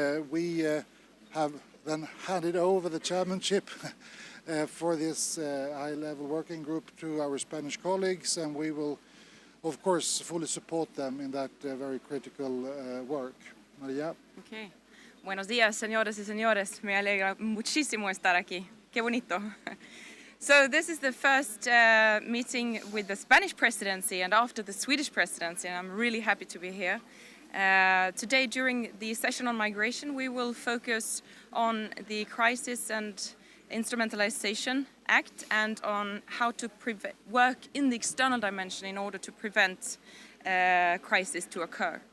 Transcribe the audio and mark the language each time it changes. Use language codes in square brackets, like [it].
[en] We have then handed over the chairmanship for this high-level working group to our Spanish colleagues, and we will, of course, fully support them in that very critical work. Maria? Okay. [es] Buenos días, señores y señores. Me alegra muchísimo estar aquí. Qué bonito. [en] So this is the first meeting with the Spanish presidency and after the Swedish presidency, and I'm really happy to be here. Today, during the session on migration, we will focus on the Crisis and Instrumentalization Act and on how to work in the external dimension in order to prevent crisis to occur.